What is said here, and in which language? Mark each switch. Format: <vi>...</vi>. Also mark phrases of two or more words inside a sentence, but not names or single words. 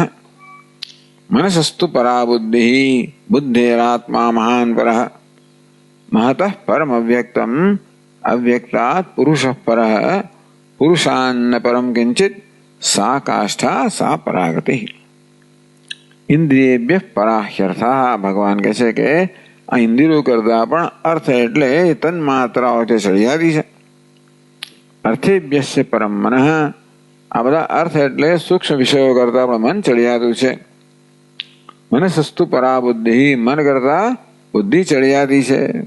<sa>मनसस्तु परा बुद्धिः बुद्धेरात्मा महान् परः. महतः परम अव्यक्तम् अव्यक्तात् पुरुषः परः पुरुषान्न परम किंचित सा काष्ठा सा परागतिः. इंद्रियेभ्यः पराह्यर्थः.</sa> <gu>भगवान કહે છે કે આ ઇન્દ્રિયો કરતા પણ અર્થ એટલે તન્માત્રાઓ છે, સળિયાદી છે.</gu> <sa>अर्थेभ्यस्य परम मनः.</sa> <gu>આ બધા અર્થ એટલે સૂક્ષ્મ વિષયો કરતા પણ મન ચડિયાતું છે.</gu> <sa>मनसस्तु परा बुद्धि.</sa> <gu>મન કરતા બુદ્ધિ ચડિયાતી છે.</gu>